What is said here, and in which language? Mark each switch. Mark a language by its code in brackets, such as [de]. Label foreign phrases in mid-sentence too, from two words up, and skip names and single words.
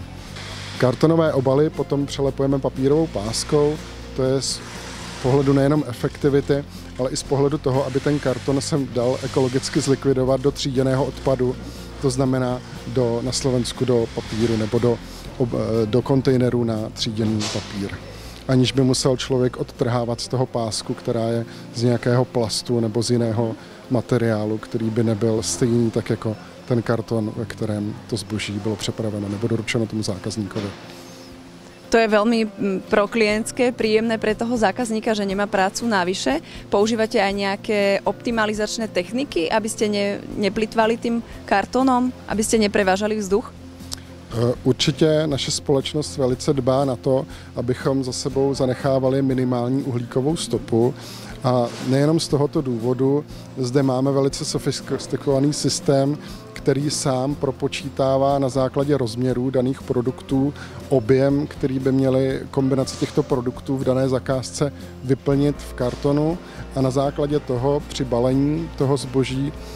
[cs] Kartonové obaly potom přelepujeme papírovou páskou, to je z pohledu nejenom efektivity, ale i z pohledu toho, aby ten karton se dal ekologicky zlikvidovat do tříděného odpadu, to znamená na Slovensku do papíru nebo do kontejnerů na tříděný papír. Aniž by musel člověk odtrhávat z toho pásku, která je z nějakého plastu nebo z jiného materiálu, který by nebyl stejný tak jako ten karton, ve kterém to zboží bylo přepraveno nebo doručeno tomu zákazníkovi. [sk] To je veľmi pro klientské, príjemné pre toho zákazníka, že nemá prácu navyše. Používate aj nejaké optimalizačné techniky, aby ste neplitvali tým kartonom, aby ste neprevážali vzduch? [cs] Určitě naše společnost velice dbá na to, abychom za sebou zanechávali minimální uhlíkovou stopu. A nejenom z tohoto důvodu zde máme velice sofistikovaný systém, který sám propočítává na základě rozměrů daných produktů objem, který by měly kombinace těchto produktů v dané zakázce vyplnit v kartonu a na základě toho při balení toho zboží